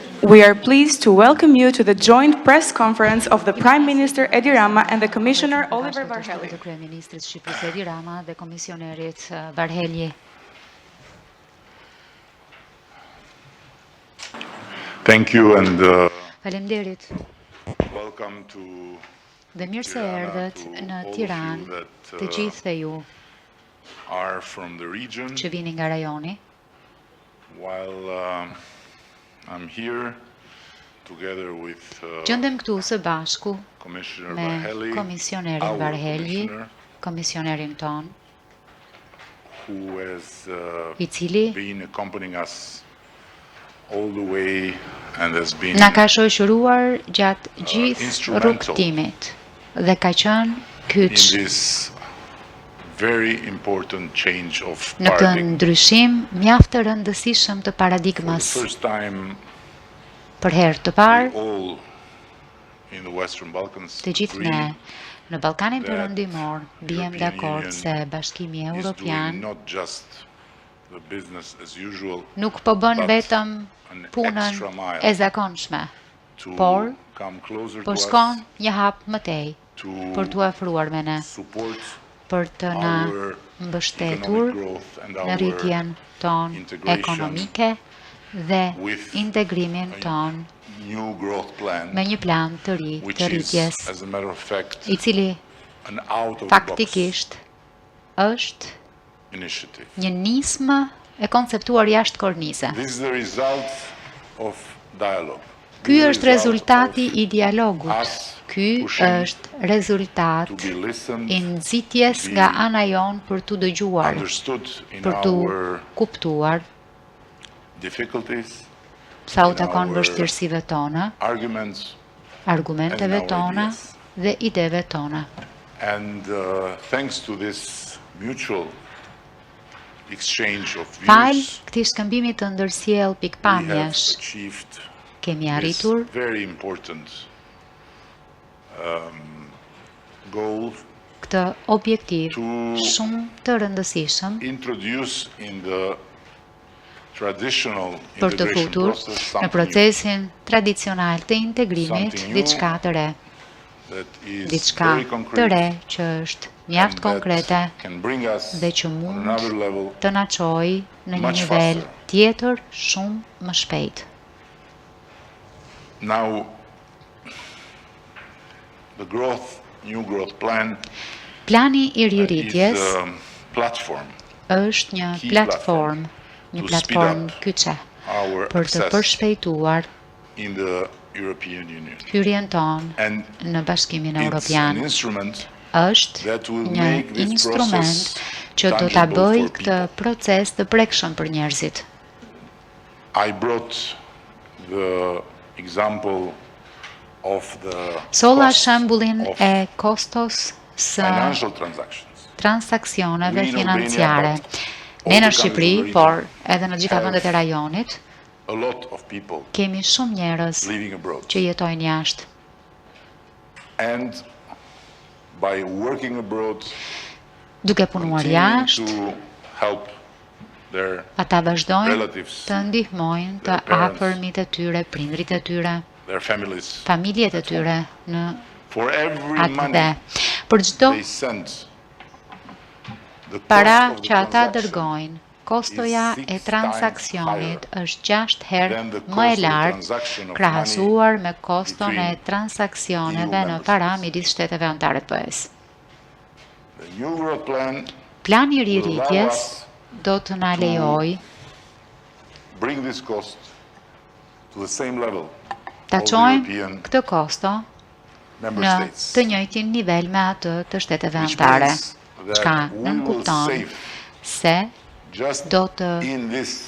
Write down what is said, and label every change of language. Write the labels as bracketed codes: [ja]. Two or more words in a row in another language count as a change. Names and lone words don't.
[en] We are pleased to welcome you to the joint press conference of the Prime Minister Edi Rama and the Commissioner Oliver Varheyli. [sq] Të Kryeministrit Shqipërisë Edi Rama dhe Komisionerit Varheyli. [en] Thank you and [sq] Faleminderit. [en] welcome to [sq] Dhe mirë se erdhët në Tiranë të gjithë ju [en] are from the region. [sq] që vini nga rajoni. [en] While I'm here together with [sq] Gjendem këtu së bashku Commissioner me Varheyli, Komisionerin our Varheyli, commissioner, komisionerin ton, [en] who has [sq] I cili [en] been accompanying us all the way and has been [sq] na ka shoqëruar gjatë gjithë instrumental rrugtimit dhe ka qenë in kyç [en] this very important change of [sq] në këtë paradigm. ndryshim mjaft të rëndësishëm të [en] For the [sq] paradigmas. [en] first time, [sq] Për herë të we parë, [en] all in the Western Balkans [sq] të gjithë agree ne në Ballkanin that Perëndimor bijem European dakord Union se Bashkimi [en] is doing [sq] Evropian [en] not just the business as usual [sq] nuk po bën but vetëm an punën [en] extra mile [sq] e zakonshme, to por [en] come closer [sq] po to shkon us, një hap më tej to për t'u afruar me ne, support për të na our mbështetur [en] economic growth and [sq] në our rritjen ton integration ekonomike dhe with integrimin ton [en] new growth plan, [sq] me një plan të ri which të is, rritjes, [en] as a matter of fact, [sq] I cili [en] an out of the box [sq] faktikisht është initiative. një nismë e konceptuar jashtë kornize. [en] This is the result of dialogue. [sq] Ky [en] This is [sq] është [en] the result [sq] rezultati of I dialogut. us Ky pushing është rezultat [en] to be listened, [sq] I nxitjes [en] to be [sq] nga ana jon për t'u dëgjuar, [en] understood in [sq] për t'u our kuptuar difficulties, sa u in takon our vështirësive tona, arguments, argumenteve [en] and in our [sq] tona ideas. dhe ideve tona. [en] And thanks to this mutual exchange of [sq] Fal views, këtij shkëmbimi të ndërsjell [en] we have [sq] pikpamjesh, achieved kemi this arritur [en] very important goal [sq] këtë objektiv to shumë të rëndësishëm [en] introduce in the traditional [sq] për të integration futur process në something procesin tradicional të integrimit [en] Something new. [sq] diçka të re, [en] that is [sq] diçka very të concrete re që është mjaft and konkrete [en] that can bring us [sq] dhe që on mund [en] another level [sq] të na çojë në një much nivel faster. tjetër shumë më shpejt. [en] Now, the new growth plan [sq] Plani I is rirritjes [en] a platform [sq] është një key platform, një to platform [en] speed up [sq] kyçe our për të access përshpejtuar [en] in the European Union. [sq] hyrjen tonë And në Bashkimin [en] it's an [sq] Evropian. instrument Është [en] that will [sq] një [en] make this [sq] instrument process që do ta tangible bëjë for këtë people. proces të prekshëm për njerëzit. [en] I brought the example of the [sq] Solla cost shembullin of e kostos së [en] financial transactions. [sq] transaksioneve [en] We in Albania, [sq] financiare. but Ne all në [en] the countries [sq] Shqipëri, [en] of the [sq] por region edhe në gjitha have vendet e rajonit, [en] a lot of people [sq] kemi shumë njerëz [en] living abroad. [sq] që jetojnë jashtë. [en] And by working abroad, [sq] Duke punuar continuing jashtë, [en] to help their [sq] ata vazhdojnë relatives, të ndihmojnë të [en] their parents, [sq] afërmit e tyre, prindrit e tyre, [en] their families, [sq] familjet e tyre në [en] for every [sq] atë money dhe. Për çdo [en] they send, the [sq] para [en] cost of the [sq] që ata transaction dërgojnë, kostoja is e 6 transaksionit times është 6 herë [en] than the [sq] më e [en] cost of the [sq] lartë [en] transaction of [sq] krahasuar me koston e between transaksioneve EU në member para states. midis shteteve anëtare të BE-s. [en] The new growth plan [sq] Plani I [en] will allow [sq] rirritjes us do të na lejojë [en] bring this cost to the same level [sq] ta [en] of the [sq] çojmë European këtë kosto member në states. të njëjtin nivel me atë të shteteve Which anëtare. means Çka [en] that we [sq] nën will kupton save se just do të [en] in this